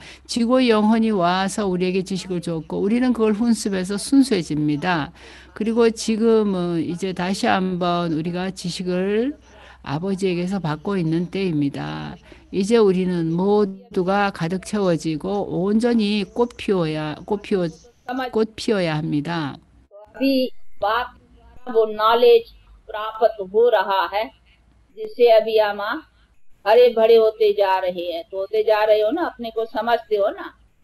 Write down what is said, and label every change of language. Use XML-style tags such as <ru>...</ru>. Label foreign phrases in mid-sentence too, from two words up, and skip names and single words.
<ko>지구의 영혼이 와서 우리에게 지식을 줬고 우리는 그걸 훈습해서 순수해집니다. 그리고 지금은 이제 다시 한번 우리가 지식을 아버지에게서 받고 있는 때입니다. 이제 우리는 모두가 가득 채워지고 온전히 꽃 피워야 합니다.</ko> <hi>प्राप्त हो रहा है जिससे अभी हम हरे भरे होते जा रहे हैं तो होते जा रहे हो ना अपने को समझते हो ना</hi>